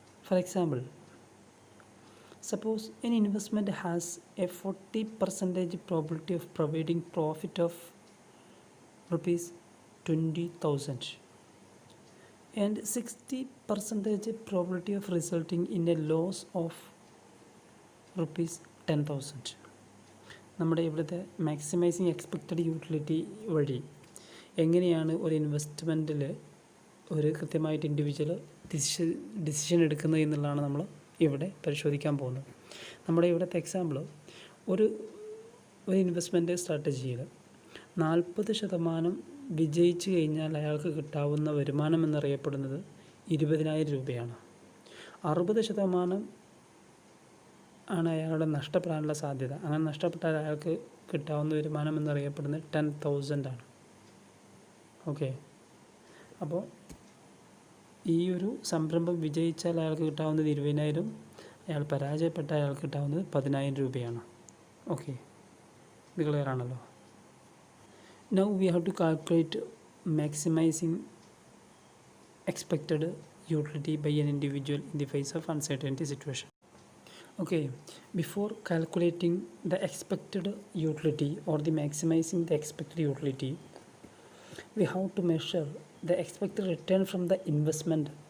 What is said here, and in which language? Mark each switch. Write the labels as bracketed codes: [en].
[en] For example, suppose an investment has a 40% probability of providing profit of rupees 20,000 and 60% probability of resulting in a loss of rupees 10,000. [ml] നമ്മുടെ ഇവിടുത്തെ maximising expected utility വഴി എങ്ങനെയാണ് ഒരു ഇൻവെസ്റ്റ്മെൻറ്റിൽ ഒരു കൃത്യമായിട്ട് individual decision എടുക്കുന്നത് എന്നുള്ളതാണ് നമ്മൾ ഇവിടെ പരിശോധിക്കാൻ പോകുന്നത്. നമ്മുടെ ഇവിടുത്തെ എക്സാമ്പിൾ ഒരു ഇൻവെസ്റ്റ്മെൻറ്റ് സ്ട്രാറ്റജിയിൽ 40% വിജയിച്ചു കഴിഞ്ഞാൽ അയാൾക്ക് കിട്ടാവുന്ന വരുമാനം എന്നറിയപ്പെടുന്നത് 20,000 രൂപയാണ്. 60% ആണ് അയാളുടെ നഷ്ടപ്പെടാനുള്ള സാധ്യത. അങ്ങനെ നഷ്ടപ്പെട്ടാൽ അയാൾക്ക് കിട്ടാവുന്ന വരുമാനം എന്നറിയപ്പെടുന്നത് 10,000 ആണ്. ഓക്കെ, അപ്പോൾ ഈ ഒരു സംരംഭം വിജയിച്ചാൽ അയാൾക്ക് കിട്ടാവുന്നത് 20,000, അയാൾ പരാജയപ്പെട്ടാൽ അയാൾക്ക് കിട്ടാവുന്നത് 10,000 രൂപയാണ്. ഓക്കെ, ഇത് ക്ലിയർ ആണല്ലോ. [en] Now we have to calculate maximizing expected utility by an individual in the face of uncertainty situation. Okay, before calculating the expected utility or the maximizing the expected utility, we have to measure the expected return from the investment